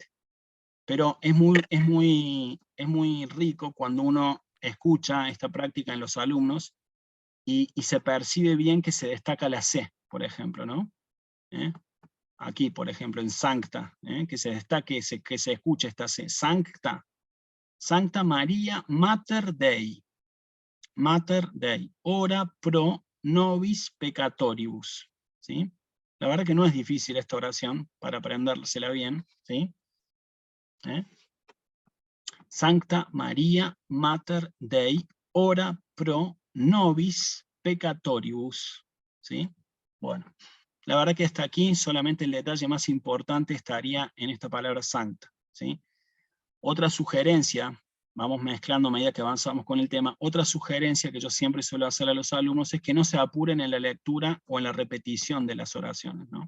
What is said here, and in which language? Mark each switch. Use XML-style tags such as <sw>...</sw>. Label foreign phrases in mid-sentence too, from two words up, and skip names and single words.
<es>Pero es muy rico cuando uno escucha esta práctica en los alumnos y se percibe bien que se destaca la C, por ejemplo, ¿no? Aquí, por ejemplo, en Sancta, que se destaque, que se escuche esta C.</es> <la>Sancta. Sancta Maria Mater Dei. Mater Dei. Ora pro nobis peccatoribus.</la> <es>¿Sí? La verdad que no es difícil esta oración para aprendérsela bien. ¿Sí?</es> <la>Sancta Maria Mater Dei, ora pro nobis peccatoribus.</la> <es>¿Sí? Bueno, la verdad que hasta aquí solamente el detalle más importante estaría en esta palabra sancta. ¿Sí? Otra sugerencia, vamos mezclando a medida que avanzamos con el tema, otra sugerencia que yo siempre suelo hacer a los alumnos es que no se apuren en la lectura o en la repetición de las oraciones, ¿no?</es>